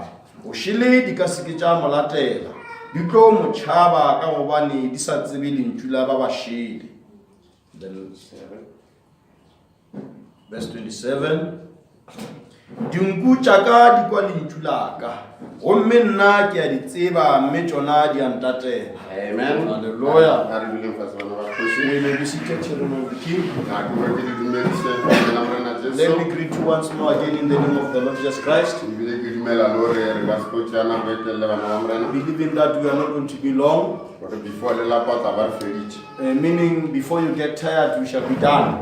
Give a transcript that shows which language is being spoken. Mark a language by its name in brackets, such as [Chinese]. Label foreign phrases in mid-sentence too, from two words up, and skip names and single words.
[Northern Sotho] O šele di ka seke tša mo latela, di tlo mo tšhaba ka gobane di sa tsebe lentšu la ba bašele. [English] Then verse [Northern Sotho] 27, dinku tša ka di kwa lentšu la ka, gomme nna ke a di tseba mme tšona di a ntatela. [English] Amen. Hallelujah. Are you looking for someone? We may be seated, children of the King. Let Let me greet you once more again in the name of the Lord Jesus Christ. Believing that we are not going to be long, meaning before you get tired, we shall be done.